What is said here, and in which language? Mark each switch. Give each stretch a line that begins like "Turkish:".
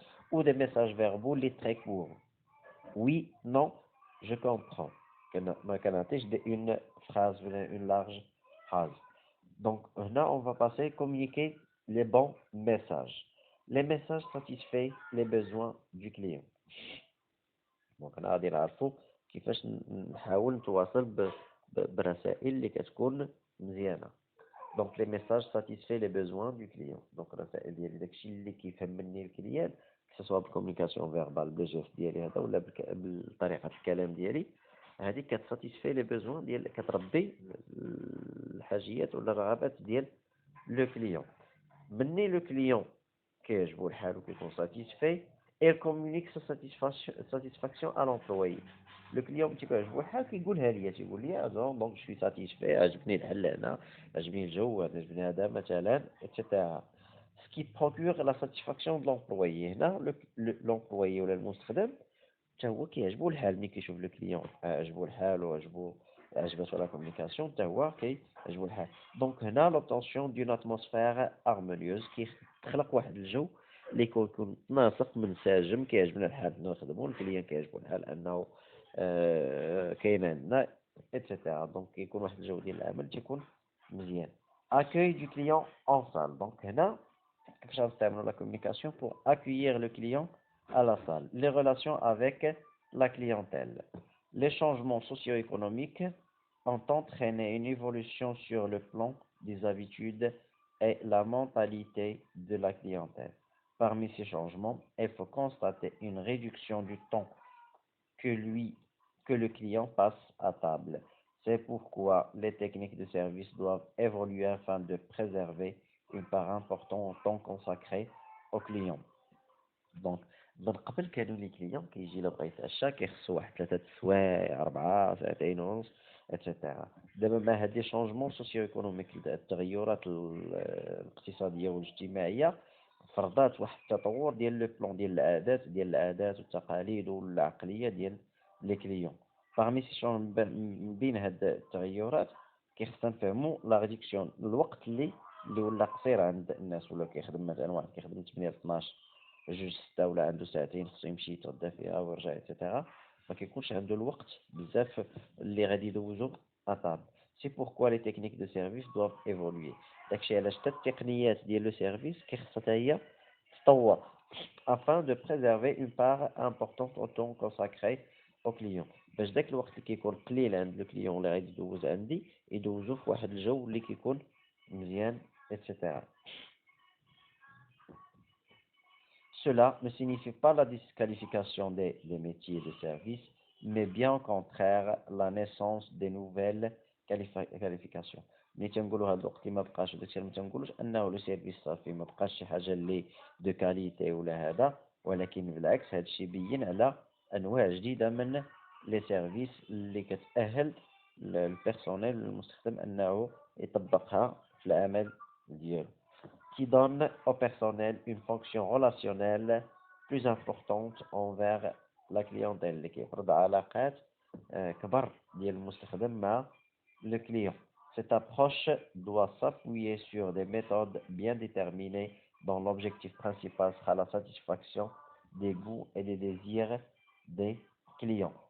French: Ou des messages verbaux, les très courts. Oui, non, je comprends. Une phrase, une large phrase. Donc, là, on va passer communiquer les bons messages. Les messages satisfont les besoins du client.
Arabic: Donc, أنا غادي نعرفوا كيفاش نحاول نتواصل برسائل اللي كتكون مزيانة.
French: Donc, les messages satisfont les besoins du client.
Arabic: Donc, الرسائل ديالي داكشي اللي كيفهم مني الكليان,
French: que ce soit
Arabic: بالكوميونيكاسيون فيربال بالجيست ديالي هذا ولا بطريقة الكلام ديالي, هذه كتساتيسفي لي بيزوان ديال كتربي الحاجيات ولا الرغبات ديال لو كليون. مني لو كليون كيعجبو الحال وكيكون ساتيسفي,
French: et communique sa satisfaction à l'employé.
Arabic: Le client تيعجبو الحال كيقولها ليا, تيقول لي دونك جو سوي ساتيسفي, عجبني الحل هنا, عجبني الجو, عجبني هذا مثلا, etc.
French: Ce qui procure la satisfaction de l'employé.
Arabic: هنا l'employé ولا المستخدم حتى هو كيعجبو الحال ملي كيشوف لو كليون عجبو الحال وعجبو عجباتو لا كومونيكاسيون حتى هو كيعجبو الحال. دونك هنا
French: l'obtention d'une atmosphère harmonieuse
Arabic: كيخلق واحد الجو اللي يكون ناسق منسجم, كيعجبنا الحال نخدمو, الكليان كيعجبو الحال انه كاين عندنا, etc. دونك كيكون واحد الجو ديال العمل تيكون مزيان.
French: Accueil du client en salle. Donc
Arabic: هنا كيفاش غنستعملوا
French: la communication pour accueillir le client à la salle. Les relations avec la clientèle. Les changements socio-économiques ont entraîné une évolution sur le plan des habitudes et la mentalité de la clientèle. Parmi ces changements, il faut constater une réduction du temps que le client passe à table. C'est pourquoi les techniques de service doivent évoluer afin de préserver une part importante au temps consacré au client.
Arabic: Donc, من قبل كانوا لي كليون كيجي لو بغا يتعشى كيخصو واحد 3 سوايع 4 ساعتين ونص, اتسيتيرا. دابا مع هاد لي شونجمون سوسيو ايكونوميك, التغيرات الاقتصاديه والاجتماعيه, فرضات واحد التطور ديال لو بلان ديال العادات والتقاليد والعقلية ديال لي كليون. باغمي سي شون من بين هاد التغيرات كيخصنا نفهمو لا ريدكسيون الوقت اللي ولا قصير عند الناس، ولا كيخدم مثلا واحد كيخدم 8 ل 12 جوج 6 ولا عنده ساعتين خصو يمشي يتغدى فيها ويرجع ايتترا، ما كيكونش عنده الوقت بزاف اللي غادي يدوزو اطابل. سي بوركوا لي تكنيك دو سيرفيس دوف ايفولوي. داكشي علاش حتى التقنيات ديال لو سيرفيس كيخصها حتى هي تطور
French: afin de préserver une part importante au temps consacré au client،
Arabic: باش داك الوقت اللي كيكون قليل عند لو كليون اللي غادي يدوز عندي يدوزو في واحد الجو اللي كيكون مزيان etc.
French: Cela ne signifie pas la disqualification des métiers de service, mais bien au contraire la naissance des nouvelles qualifications.
Arabic: ملي تنقولوا هذا الوقت ما بقاش داكشي ما تنقولوش انه لو سيرفيس صافي ما بقاش شي حاجه اللي دو كاليتي ولا هذا، ولكن بالعكس هذا الشيء بين على انواع جديده من لي سيرفيس اللي كتاهل البيرسونيل المستخدم انه يطبقها في العمل ديالو،
French: qui donne au personnel une fonction relationnelle plus importante envers la clientèle،
Arabic: اللي كيفرض علاقات كبر ديال المستخدم مع le client.
French: Cette approche doit s'appuyer sur des méthodes bien déterminées dont l'objectif principal sera la satisfaction des goûts et des désirs des clients.